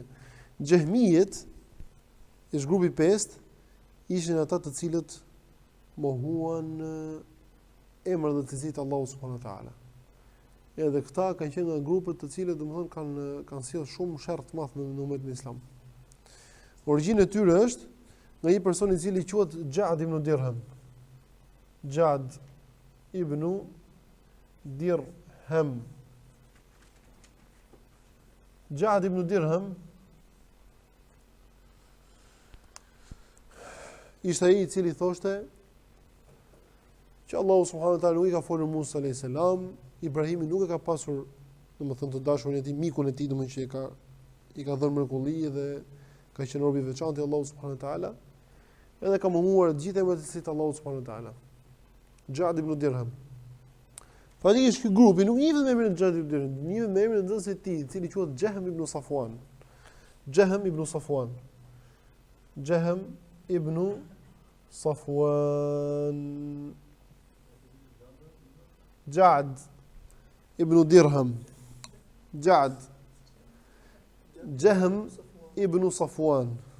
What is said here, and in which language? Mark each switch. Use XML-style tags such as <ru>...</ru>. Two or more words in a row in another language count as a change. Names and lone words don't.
<sq>Xhemijet, është grupi 5, ishin ata të cilët mohuan emrat dhe cilësitë të Allahut</sq> <ar>سبحانه وتعالى.</ar> <sq>Edhe këta kanë qenë nga grupet të cilët domethënë kanë sjellë shumë sherr të madh në umetin islam. Origjina e tyre është nga një person i cili quhet Ja'd ibn Dirham. Ja'd ibn Dirham. Ja'd ibn Dirham ishte ai i cili thoshte që Allahu</sq> <ar>سبحانه وتعالى</ar> <sq>nuk i ka folur Musa</sq> <ar>عليه السلام,</ar> <sq>Ibrahimi nuk e ka pasur, domethënë të dashurin e tij, mikun e tij, domethënë që i ka dhënë mrekulli dhe ka qenë rob i veçantë i Allahut</sq> <ar>سبحانه وتعالى,</ar> <sq>edhe ka mohuar të gjithë emrat e cilësitë të Allahut</sq> <ar>سبحانه وتعالى.</ar> <sq>Ja'd ibn Dirham. Fatikisht ky grupi nuk njihet me emrin Ja'd ibn Dirham, njihet me emrin e nxënësit e tij, i cili quhet Jahm ibn Safwan. Jahm ibn Safwan. Ja'd ibn Dirham. Jahm ibn Safwan.</sq>